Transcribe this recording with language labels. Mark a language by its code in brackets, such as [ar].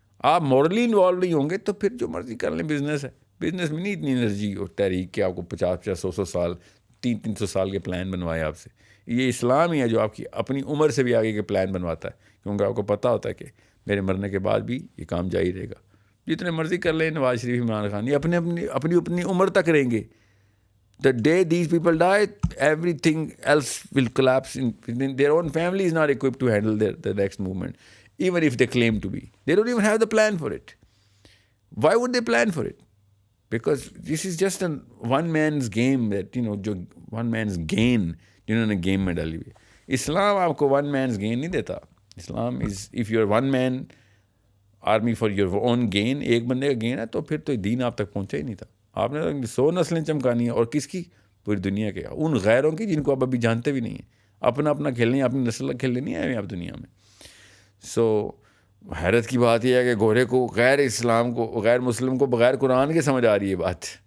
[ur] آپ morally involve نہیں ہوں گے تو پھر جو مرضی کر لیں. بزنس ہے, بزنس میں نہیں اتنی انرجی اور تحریک کہ آپ کو 50 100 سال 300 سال کے پلان بنوائے آپ سے. یہ اسلام ہی ہے جو آپ کی اپنی عمر سے بھی آگے کے پلان بنواتا ہے, کیونکہ آپ کو پتہ ہوتا ہے کہ میرے مرنے کے بعد بھی یہ کام جاری رہے گا. جتنے مرضی کر لیں نواز شریف, عمران خان, یہ اپنی عمر تک رہیں گے. [en] The day these people die, everything else will collapse. Their own family is not equipped to handle the next movement, even if they claim to be. They don't even have the plan for it. Why would they plan for it? Because this is just a one man's game that, [ur] جو [en] one man's gain [ur] جنہوں نے game میں ڈالی ہوئی ہے. اسلام آپ کو [en] one man's gain [ur] نہیں دیتا. اسلام [en] is, if you're one man army for your own gain, [ur] ایک بندے کا گین ہے, تو پھر تو دین آپ تک پہنچا ہی نہیں تھا. آپ نے 100 نسلیں چمکانی ہیں, اور کس کی؟ پوری دنیا کے, ان غیروں کی جن کو آپ ابھی جانتے بھی نہیں ہیں. اپنا کھیلنی ہے, اپنی نسل کھیلنے نہیں آئے آپ دنیا میں. سو حیرت کی بات یہ ہے کہ گورے کو, غیر اسلام کو, غیر مسلم کو بغیر قرآن کے سمجھ آ رہی ہے بات.